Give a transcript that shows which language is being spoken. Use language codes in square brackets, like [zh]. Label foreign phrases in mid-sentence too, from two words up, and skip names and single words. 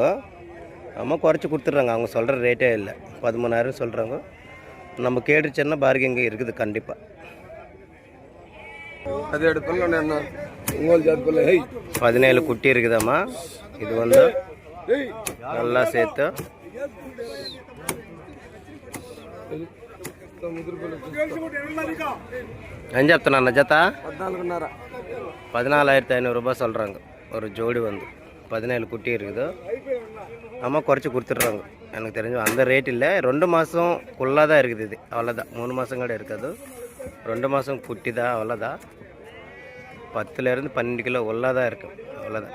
[ta] அம்மா குறைச்சி கொடுத்துட்றாங்க. அவங்க சொல்கிற ரேட்டே இல்லை, 13,000 சொல்கிறாங்க. நம்ம கேட்டுச்சுன்னா பார்க்கிங் இருக்குது கண்டிப்பாக. அது 17 குட்டி இருக்குதாம்மா. இது வந்து நல்லா சேர்த்து [te] ఏం చెప్తున్నా జత? [ta] 14,500 ரூபாய் சொல்கிறாங்க ஒரு ஜோடி வந்து. 17 குட்டி இருக்குது. அம்மா குறைச்சி கொடுத்துட்றாங்க. எனக்கு தெரிஞ்சு அந்த ரேட் இல்லை. 2 மாதம்குள்ளே தான் இருக்குது இது, அவ்வளோதான். 3 மாதம் கூட இருக்காது. 2 மாதம் குட்டி தான், அவ்வளோதான். 10லேருந்து 12 கிலோ உள்ளே தான் இருக்குது, அவ்வளோதான்.